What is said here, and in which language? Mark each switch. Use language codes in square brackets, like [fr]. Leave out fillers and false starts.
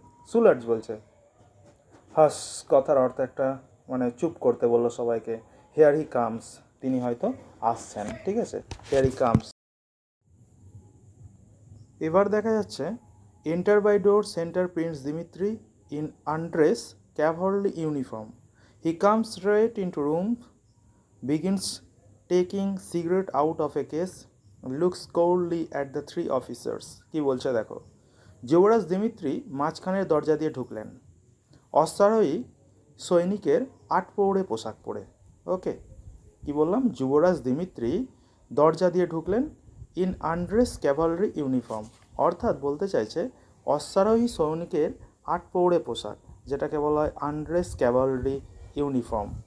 [bn] সুলার্জ বলছে, হাস কথার অর্থ একটা মানে চুপ করতে বললো সবাইকে। [en] here he comes, [bn] তিনি হয়তো আসছেন। ঠিক আছে, [en] Here he comes. [bn] এবার দেখা যাচ্ছে [en] Enter by door centre prince Dmitri in undress cavalry uniform. He comes straight into room, begins taking cigarette out of a case, looks coldly at the three officers. [bn] কি বলছে দেখো। যুবরাজ Dmitry মাঝখানের দরজা দিয়ে ঢুকলেন, অশ্বারোহী সৈনিকের আটপৌড়ে পোশাক পরে। ওকে, কি বললাম? যুবরাজ দিমিত্রি দরজা দিয়ে ঢুকলেন [en] in undress cavalry uniform, [bn] অর্থাৎ বলতে চাইছে অশ্বারোহী সৈনিকের আটপৌড়ে পোশাক, যেটাকে বলা হয় [en] Undress cavalry uniform.